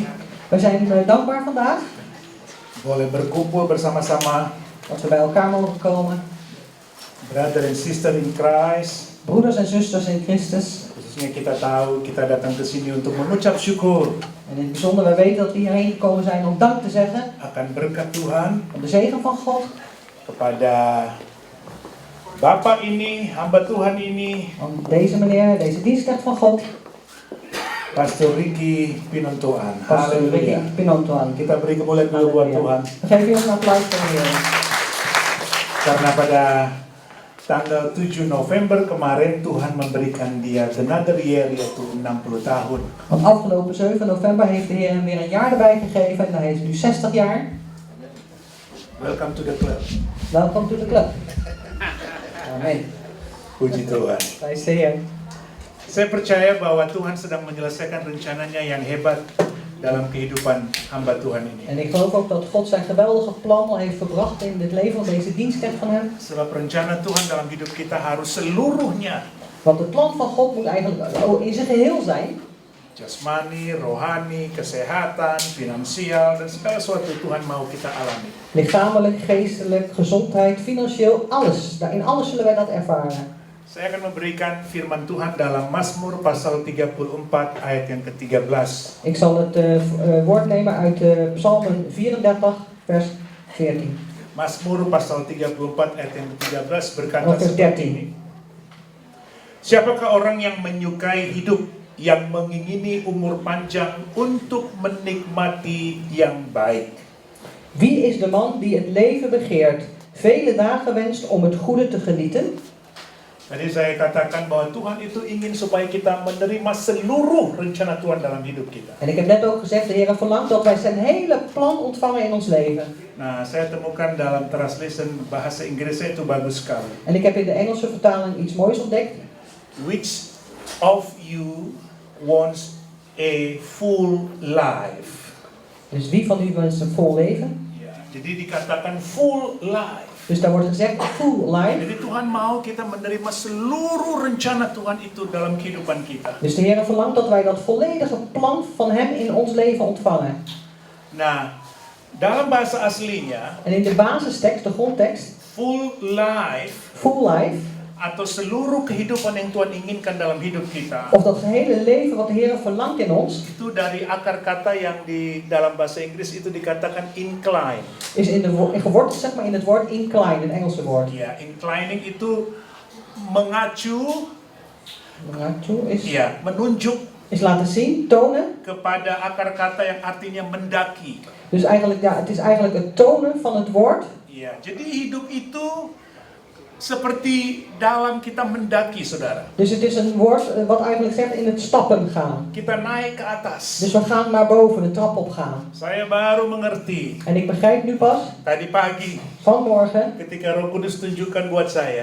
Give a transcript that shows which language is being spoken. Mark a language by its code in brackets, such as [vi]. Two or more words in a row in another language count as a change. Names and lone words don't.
[nl] We zijn dankbaar vandaag [id] boleh berkumpul bersama-sama [nl] dat we bij elkaar mogen komen. [en] brother and sister in Christ. [nl] Broeders en zusters in Christus. [id] Khususnya kita tahu kita datang ke sini untuk mengucap syukur [nl] En in het bijzonder, we weten dat we hierheen gekomen zijn om dank te zeggen. [id] akan berkat Tuhan [nl] Om de zegen van God. [id] kepada Bapak ini, hamba Tuhan ini, [nl] Om deze meneer, deze dienstknecht van God. [id] Pastor Ricky Pinontoan. Pastor Ricky Haleluya. Pinontoan. Kita beri kemuliaan dulu buat Tuhan. [nl] We geven hem een applaus voor de Heer. [id] Karena pada tanggal 7 November kemarin Tuhan memberikan dia [en] another year, [id] yaitu 60 tahun. [nl] Want afgelopen 7 november heeft de Heer hem weer een jaar erbij gegeven en hij is nu 60 jaar. [en] Welcome to the club. Welkom to the club. [id] Amen. Puji Tuhan. [nl] Prijs de Heer. [id] Saya percaya bahwa Tuhan sedang menyelesaikan rencananya yang hebat dalam kehidupan hamba Tuhan ini. [nl] En ik geloof ook dat God zijn geweldige plan al heeft verbracht in het leven van deze dienstknecht van hem. [id] Sebab rencana Tuhan dalam hidup kita harus seluruhnya, [nl] Want het plan van God moet eigenlijk in zijn geheel zijn. [id] jasmani, rohani, kesehatan, finansial, dan segala sesuatu Tuhan mau kita alami. [nl] Lichamelijk, geestelijk, gezondheid, financieel, alles. In alles zullen wij dat ervaren. [id] Saya akan memberikan firman Tuhan dalam Mazmur pasal 34 ayat yang ke-13. [nl] Ik zal het woord nemen uit Psalmen 34 vers 14. [id] Mazmur pasal 34 ayat yang ke-13 berkata [nl] Vers [id] seperti 13. ini. Siapakah orang yang menyukai hidup, yang mengingini umur panjang untuk menikmati yang baik? [nl] Wie is de man die het leven begeert, vele dagen wenst om het goede te genieten? [id] Tadi saya katakan bahwa Tuhan itu ingin supaya kita menerima seluruh rencana Tuhan dalam hidup kita. [nl] En ik heb net ook gezegd, de Heer verlangt dat wij zijn hele plan ontvangen in ons leven. [id] Nah, saya temukan dalam translation bahasa Inggrisnya itu bagus sekali. [nl] En ik heb in de Engelse vertaling iets moois ontdekt. [en] Which of you wants a full life? [nl] Dus wie van u wenst een vol leven? [id] Ya, jadi dikatakan [en] full life. [nl] Dus daar wordt gezegd, [en] full life. [id] Jadi Tuhan mau kita menerima seluruh rencana Tuhan itu dalam kehidupan kita. [nl] Dus de Heer verlangt dat wij dat volledige plan van Hem in ons leven ontvangen. [id] Nah, dalam bahasa aslinya, [nl] En in de basistekst, de grondtekst, [en] full life full life, [id] atau seluruh kehidupan yang Tuhan inginkan dalam hidup kita, [nl] of dat gehele leven wat de Heer verlangt in ons, [id] itu dari akar kata yang di dalam bahasa Inggris itu dikatakan incline. [nl] is geworteld zeg maar in het woord incline, het Engelse woord. [id] Ya, inclining itu mengacu, ya, menunjuk [nl] Is laten zien, tonen. [id] kepada akar kata yang artinya mendaki. [nl] Dus eigenlijk, ja, het is eigenlijk het tonen van het woord. [id] Ya, jadi hidup itu seperti dalam kita mendaki, saudara. [nl] Dus het is een woord wat eigenlijk zegt in het stappen gaan. [id] Kita naik ke atas. [nl] Dus we gaan naar boven, de trap op gaan. [id] Saya baru mengerti [nl] En ik begrijp nu pas, [id] tadi pagi [nl] vanmorgen, [id] ketika Roh Kudus tunjukkan buat saya,